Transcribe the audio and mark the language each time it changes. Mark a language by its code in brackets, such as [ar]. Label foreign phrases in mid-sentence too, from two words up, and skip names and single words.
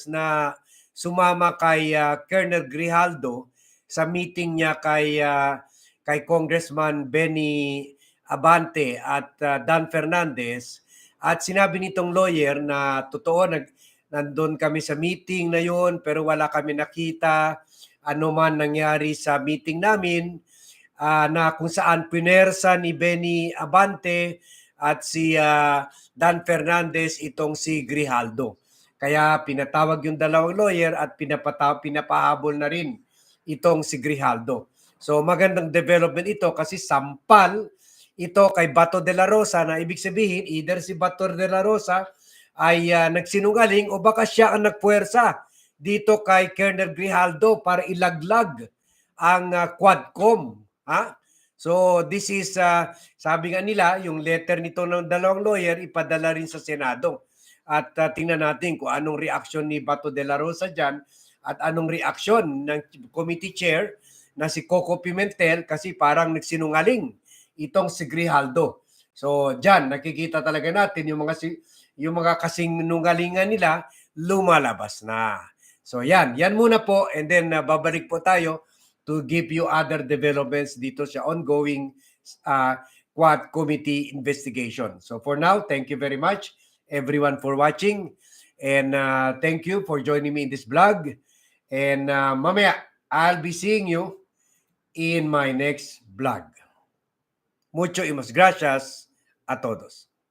[tl] na sumama kay Colonel Grijaldo sa meeting niya kay Congressman Benny Abante at Dan Fernandez, at sinabi nitong lawyer na totoo nandun kami sa meeting na yun pero wala kami nakita ano man nangyari sa meeting namin, na kung saan pinersa ni Benny Abante at si Dan Fernandez itong si Grijaldo. Kaya pinatawag yung dalawang lawyer at pinapahabol na rin itong si Grijaldo. So magandang development ito kasi sampal ito kay Bato de la Rosa na ibig sabihin either si Bato de la Rosa ay nagsinungaling o baka siya ang nagpuwersa dito kay Colonel Grijaldo para ilaglag ang Quadcom. [en] So this is, [tl] sabi nga nila, yung letter nito ng dalawang lawyer ipadala rin sa Senado. At tingnan natin kung anong reaction ni Bato de la Rosa dyan at anong reaction ng [en] committee chair [tl] na si Coco Pimentel kasi parang nagsinungaling itong si Grijaldo. So dyan, nakikita talaga natin yung mga kasing nungalingan nila lumalabas na. So yan muna po, [en] and then [tl] babalik po tayo [en] to give you other developments [tl] dito sa ongoing Quad Committee investigation. [en] So for now, thank you very much everyone for watching, and thank you for joining me in this vlog. And mamaya, I'll be seeing you in my next vlog. [es] Mucho y mas gracias a todos.